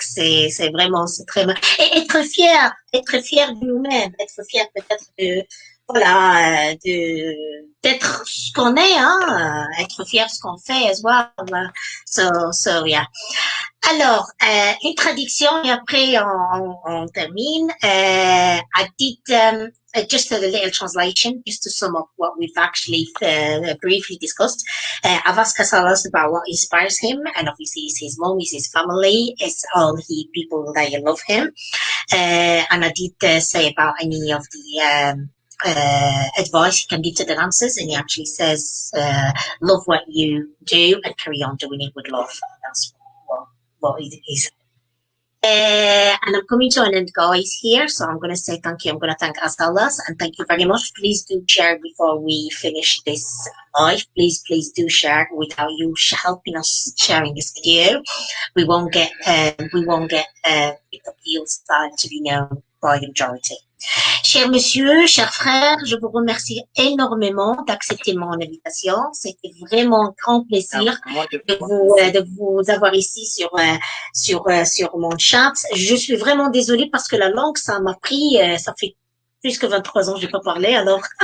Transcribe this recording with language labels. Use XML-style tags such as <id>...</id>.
<fr>C'est vraiment, c'est très, et être fier de nous-mêmes, être fier peut-être voilà, d'être ce qu'on est, hein, être fier de ce qu'on fait</fr> <en>as well. So yeah.</en> <fr>Alors, une traduction et après on termine.</fr> <en>I did just a little translation just to sum up what we've actually briefly discussed. Avas Casalas about what inspires him, and obviously it's his mom, it's his family, it's all the people that love him. And I did say about any of the advice he can give to the dancers, and he actually says, love what you do and carry on doing it with love. That's what it is. And I'm coming to an end, guys, here. So I'm going to say thank you. I'm going to thank Astalas and thank you very much. Please do share before we finish this live. Please do share. Without you helping us sharing this video, we won't get appeals to be known by the majority.</en> <fr>Cher monsieur, cher frère, je vous remercie énormément d'accepter mon invitation. C'était vraiment un grand plaisir de vous avoir ici sur mon chat. Je suis vraiment désolée parce que la langue, ça m'a pris, ça fait plus que 23 ans que je n'ai pas parlé, alors.</fr>